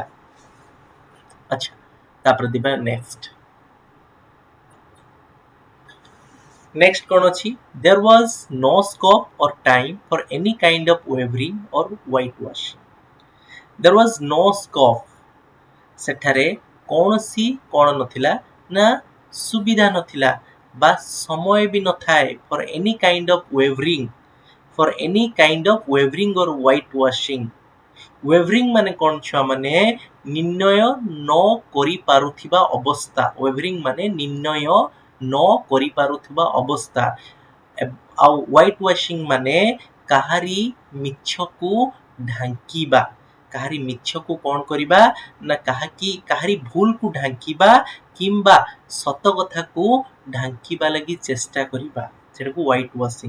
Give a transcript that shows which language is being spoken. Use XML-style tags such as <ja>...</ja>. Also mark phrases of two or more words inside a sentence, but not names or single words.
<or>ଆଚ୍ଛା, ତାପରେ ଯିବା ନେକ୍ସଟ କ'ଣ ଅଛି,</or> <en>there was no scope or time for any kind of wavering or whitewashing. There was no scope,</en> <or>ସେଠାରେ କୌଣସି କ'ଣ ନଥିଲା ନା ସୁବିଧା ନଥିଲା ବା ସମୟ ବି ନଥାଏ</or> <en>for any kind of wavering or whitewashing.</en> <or>ୱେଭରିଂ ମାନେ କ'ଣ ଛୁଆ ମାନେ, ନିର୍ଣ୍ଣୟ ନ କରିପାରୁଥିବା ଅବସ୍ଥା। ୱେଭରିଂ ମାନେ ନିର୍ଣ୍ଣୟ ନ କରିପାରୁଥିବା ଅବସ୍ଥା। ଆଉ ହ୍ୱାଇଟ୍ ୱାଶିଂ ମାନେ କାହାରି ମିଛକୁ ଢାଙ୍କିବା, କାହାରି ମିଛକୁ କ'ଣ କରିବା ନା କାହାରି ଭୁଲକୁ ଢାଙ୍କିବା କିମ୍ବା ସତ କଥାକୁ ଢାଙ୍କିବା ଲାଗି ଚେଷ୍ଟା କରିବା, ସେଟାକୁ ହ୍ୱାଇଟ୍ ୱାଶିଂ।</or>